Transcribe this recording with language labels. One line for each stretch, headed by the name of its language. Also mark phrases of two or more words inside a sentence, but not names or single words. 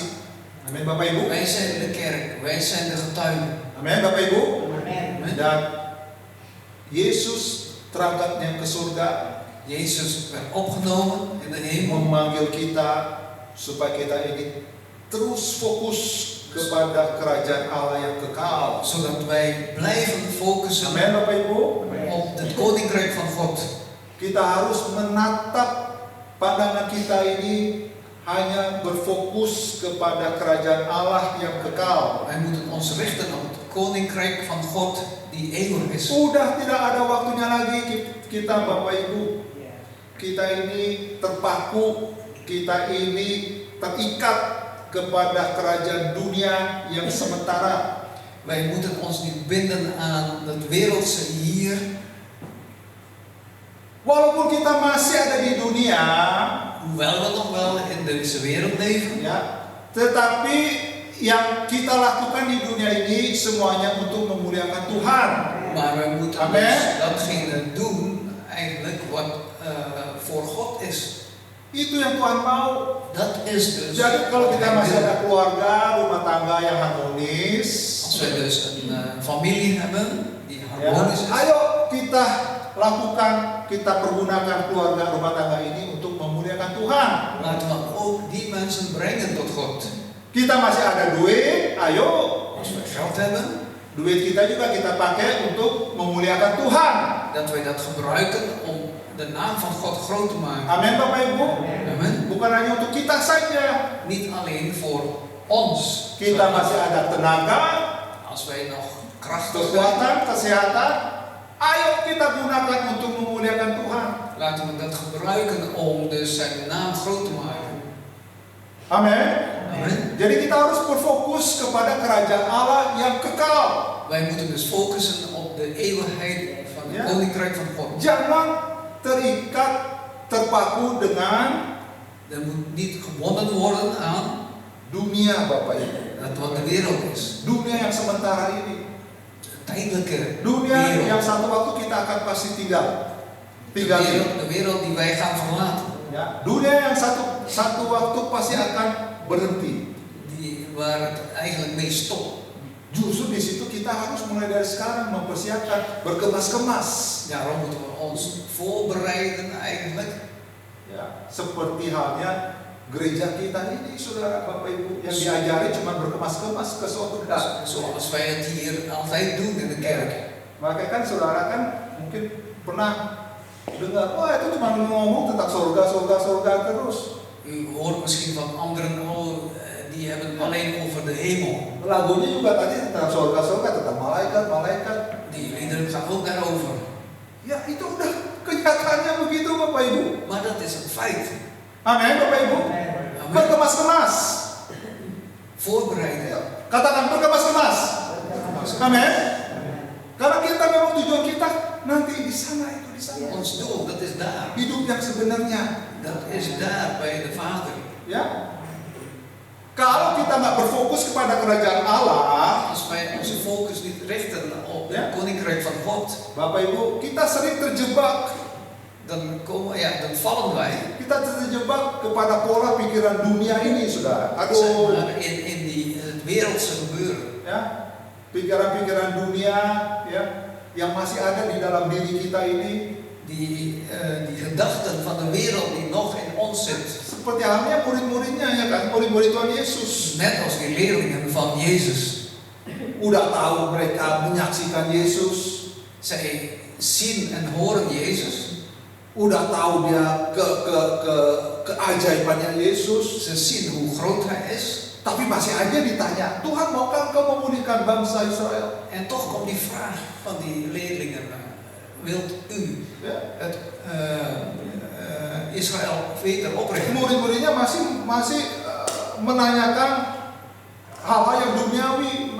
Indonesian: Amin, Bapak Ibu.
Dutch: Wij zijn de kerk. Wij zijn de getuigen.
Indonesian: Amin, Bapak Ibu.
Dutch: Amen.
Indonesian: Dan Yesus terangkatnya ke surga,
Dutch: Jezus werd opgenomen in de hemel.
Indonesian: memanggil kita supaya kita ini terus fokus kepada kerajaan Allah yang kekal.
Dutch: Zodat wij blijven focussen
Indonesian: Amin Bapak Ibu.
Dutch: op het koninkrijk van God.
Indonesian: Kita harus menatap pandangan kita ini hanya berfokus kepada kerajaan Allah yang kekal. Wij moeten ons richten op het koninkrijk van God die eeuwig is. Sudah tidak ada waktunya lagi kita Bapak Ibu. Kita ini terpaku, kita ini terikat kepada kerajaan dunia yang sementara.
Dutch: Wij moeten ons niet binden aan het wereldse hier.
Indonesian: Walaupun kita masih ada di dunia,
Dutch: Hoewel we nog wel in deze wereld leven.
Indonesian: ya, tetapi yang kita lakukan di dunia ini semuanya untuk memuliakan Tuhan.
Dutch: Maar wij moeten Amen. dus datgene doen eigenlijk wat voor God is.
Indonesian: Itu yang Tuhan mau.
Dutch: Dat is dus.
Indonesian: Jadi kalau kita
Dutch: wat
Indonesian: masih
Dutch: hij wil.
Indonesian: ada keluarga, rumah tangga yang harmonis,
Dutch: Als wij dus een familie hebben die
Indonesian: ya,
Dutch: harmonisch is.
Indonesian: ayo kita lakukan, kita pergunakan keluarga rumah tangga ini untuk memuliakan Tuhan.
Dutch: Laten we ook die mensen brengen tot God.
Indonesian: Kita masih ada duit, ayo
Dutch: Als we geld hebben,
Indonesian: duit kita juga kita pakai untuk memuliakan Tuhan.
Dutch: dat wij dat gebruiken om de naam van God groot te maken.
Indonesian: Amin Bapak Ibu.
Dutch: Amen.
Indonesian: Bukan hanya untuk kita saja.
Dutch: Niet alleen voor ons.
Indonesian: Kita masih ada tenaga,
Dutch: Als wij nog krachtig zijn,
Indonesian: kekuatan, kesehatan, ayo kita gunakan untuk memuliakan Tuhan.
Dutch: laten we dat gebruiken om dus zijn naam groot te maken.
Indonesian: Amin.
Dutch: Amen.
Indonesian: Jadi kita harus berfokus kepada kerajaan Allah yang kekal.
Dutch: Wij moeten dus focussen op de eeuwigheid van het Ja. koninkrijk van God.
Indonesian: Jangan terikat, terpaku dengan
Dutch: Er moet niet gebonden worden aan
Indonesian: dunia Bapak Ibu.
Dutch: dat wat de wereld is.
Indonesian: Dunia yang sementara ini.
Dutch: De tijdelijke
Indonesian: Dunia yang
Dutch: wereld.
Indonesian: satu waktu kita akan pasti tinggal.
Dutch: De wereld die wij gaan verlaten.
Indonesian: Ya, dunia yang satu waktu pasti akan berhenti.
Dutch: Waar het eigenlijk mee stopt.
Indonesian: Justru di situ kita harus mulai dari sekarang mempersiapkan, berkemas-kemas.
Dutch: Daarom moeten we ons voorbereiden eigenlijk.
Indonesian: Ya, seperti halnya gereja kita ini, saudara Bapak Ibu, yang diajari cuma berkemas-kemas ke surga.
Dutch: Zoals wij het hier altijd doen in de kerk.
Indonesian: Maka kan saudara kan mungkin pernah dengar, wah itu cuma ngomong tentang surga terus.
Dutch: U hoort misschien van anderen, oh, die hebben alleen over de hemel.
Indonesian: Lagunya juga tadi tentang surga, tentang malaikat.
Dutch: Die liederen gaan ook daarover.
Indonesian: Ya itu udah kenyataannya begitu Bapak Ibu.
Dutch: Maar dat is een feit.
Indonesian: Amin Bapak Ibu.
Dutch: Amen.
Indonesian: Berkemas-kemas.
Dutch: Voorbereiden.
Indonesian: Ya, katakan berkemas-kemas. Amin. Karena kita memang tujuan kita nanti di sana itu di sana.
Dutch: Ons doel, dat is daar.
Indonesian: Hidup yang sebenarnya.
Dutch: Dat is daar bij de Vader.
Indonesian: Ya. Kalau kita nggak berfokus kepada kerajaan Allah,
Dutch: Als wij onze focus niet richten op Ja. het koninkrijk van God,
Indonesian: Bapak Ibu, kita sering terjebak.
Dutch: dan vallen wij.
Indonesian: Kita terjebak kepada pola pikiran dunia ini, saudara.
Dutch: Zeg
Indonesian: Aduh,
Dutch: maar in het wereldse gebeuren.
Indonesian: ya, pikiran-pikiran dunia, ya, yang masih ada di dalam diri kita ini.
Dutch: Die gedachten van de wereld die nog in ons zit.
Indonesian: Seperti halnya murid-muridnya, ya kan, murid-murid Tuhan Yesus.
Dutch: Net als die leerlingen van Jezus.
Indonesian: Udah tahu mereka menyaksikan Yesus,
Dutch: Zij zien en horen Jezus.
Indonesian: udah tahu dia keajaibannya Yesus,
Dutch: Ze zien hoe groot Hij is.
Indonesian: tapi masih aja ditanya, Tuhan maukah Engkau memulihkan bangsa Israel?
Dutch: En toch komt die vraag van die leerlingen. Wilt u
Indonesian: Ya.
Dutch: het Israël verder oprichten?
Indonesian: Murid-muridnya masih menanyakan hal-hal yang duniawi.